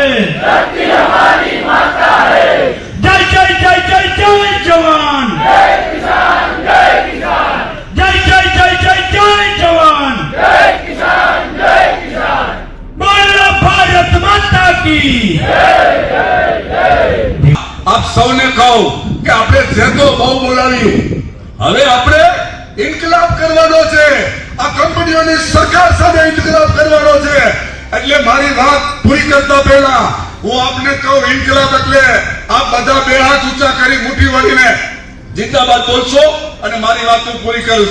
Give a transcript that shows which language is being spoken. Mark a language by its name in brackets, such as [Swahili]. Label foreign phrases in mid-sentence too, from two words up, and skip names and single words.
[Hindi] धरती हमारी माता है। जय जय जय जय जय जवान, जय किसान, जय किसान, जय जय जय जय जय जवान, जय किसान, जय किसान। बोलो भारत माता की। [Gujarati] આપ સૌને કહું કે આપણે જે તો બહુ બોલાવ્યું, હવે આપણે ઇન્કલાબ કરવાનો છે, આ કંપનીઓની સરકાર સામે ઇન્કલાબ કરવાનો છે। એટલે મારી વાત પૂરી કરતા પહેલા હું આપને કહું, ઇન્કલાબ એટલે આપ બધા બે હાથ ઊંચા કરી મુઠ્ઠી વળીને જિંદાબાદ બોલશો અને મારી વાત હું પૂરી કરું।